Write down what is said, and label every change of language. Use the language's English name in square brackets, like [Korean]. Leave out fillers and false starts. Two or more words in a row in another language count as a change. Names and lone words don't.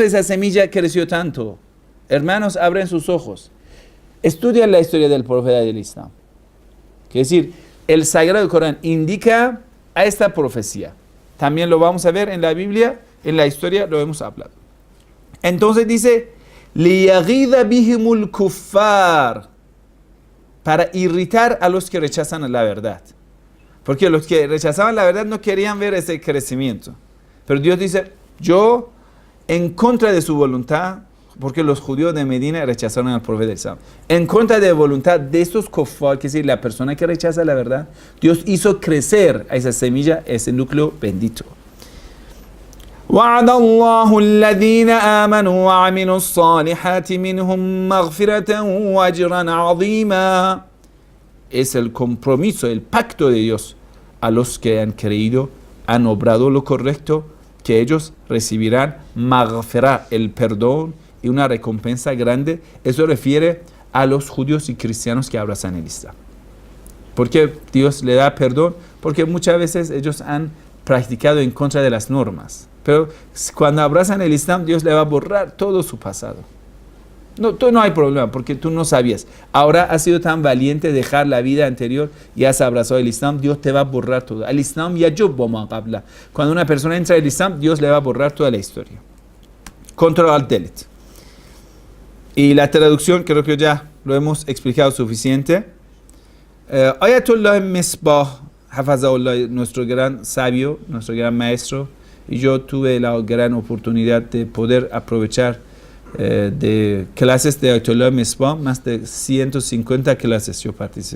[Spanish] Esa semilla creció tanto. Hermanos, abren sus ojos. Estudian la historia del profeta del Islam. Es decir, el Sagrado Corán indica a esta profecía. También lo vamos a ver en la Biblia, en la historia lo hemos hablado. Entonces dice, [Arabic] لِيَغِيظَ بِهِمُ الْكُفَّارِ, [Spanish] para irritar a los que rechazan la verdad. Porque los que rechazaban la verdad no querían ver ese crecimiento. Pero Dios dice, yo, en contra de su voluntad, porque los judíos de Medina rechazaron al profeta del Islam, en contra de la voluntad de estos kuffar, que es decir, la persona que rechaza la verdad, Dios hizo crecer a esa semilla, ese núcleo bendito. [Arabic] وعد الله الذين آمنوا وعملوا الصالحات منهم مغفرة وأجرا عظيما. [Spanish] Es el compromiso, el pacto de Dios a los que han creído, han obrado lo correcto, que ellos recibirán maghfirah, el perdón y una recompensa grande. Eso refiere a los judíos y cristianos que abrazan el Islam. ¿Por qué Dios le da perdón? Porque muchas veces ellos han practicado en contra de las normas. Pero cuando abrazan el Islam, Dios le va a borrar todo su pasado. No hay problema, porque tú no sabías. Ahora has sido tan valiente de dejar la vida anterior y has abrazado el Islam, Dios te va a borrar todo. [Arabic] الإسلام يجب ما قبله. [Spanish] Cuando una persona entra al Islam, Dios le va a borrar toda la historia. [English] Control Alt Delete. [Spanish] Y la traducción, creo que ya lo hemos explicado suficiente. Ayatollah Misbah, Hafazahullah, nuestro gran sabio, nuestro gran maestro, y yo tuve la gran oportunidad de poder aprovechar de clases de Ayatollah Misbah, más de 150 clases yo participé.